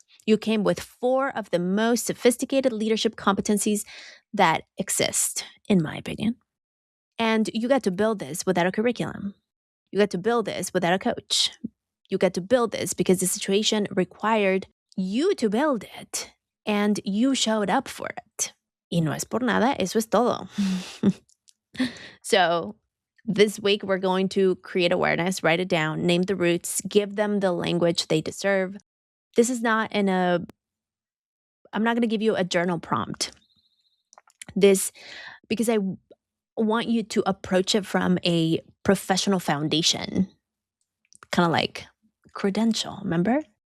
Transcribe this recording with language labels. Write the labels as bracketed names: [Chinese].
[English] You came with 4 of the most sophisticated leadership competencies that exist, in my opinion. And you got to build this without a curriculum. You got to build this without a coach. You got to build this because the situation required you to build it, and you showed up for it. [Spanish] Y no es por nada, eso es todo. [English] So this week, we're going to create awareness, write it down, name the roots, give them the language they deserve. This is not I'm not going to give you a journal prompt. Because I want you to approach it from a professional foundation, kind of like credential, remember?